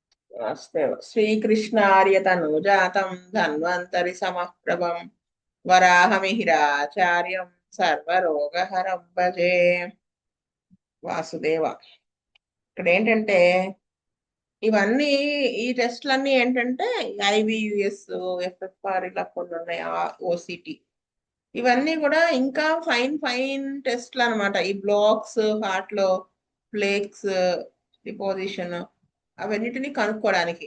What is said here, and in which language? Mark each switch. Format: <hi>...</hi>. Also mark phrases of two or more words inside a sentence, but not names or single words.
<sa>वास्तव श्रीकृष्णार्यतनुजातं धन्वन्तरि समप्रभं वराहमिहिराचार्यं सर्वरोगहरं भजे వాసుదేవ.</sa> <te>ఇక్కడ ఏంటంటే ఇవన్నీ ఈ టెస్ట్లన్నీ ఏంటంటే ఐవియుఎస్, ఎఫ్ఎఫ్ఆర్ ఇలా కొన్ని ఉన్నాయి, ఓసిటి, ఇవన్నీ కూడా ఇంకా</te> <en>fine fine tests</en> <te>అనమాట. ఈ</te> <en>blocks heart</en> <te>లో</te> <en>plaques deposition</en> <te>అవన్నిటిని కనుక్కోవడానికి.</te>